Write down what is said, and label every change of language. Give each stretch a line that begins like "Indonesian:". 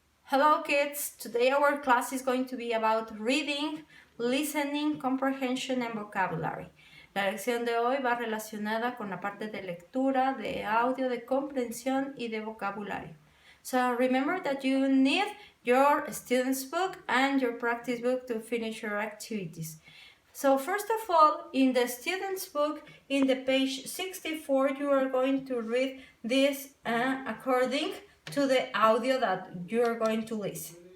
English: Hello kids, today our class is going to be about reading, listening, comprehension and vocabulary.
Spanish: La lección de hoy va relacionada con la parte de lectura, de audio, de comprensión y de vocabulario.
English: So remember that you need your student's book and your practice book to finish your activities. So first of all, in the student's book, in the page 64, you are going to read this according to the audio that you're going to listen.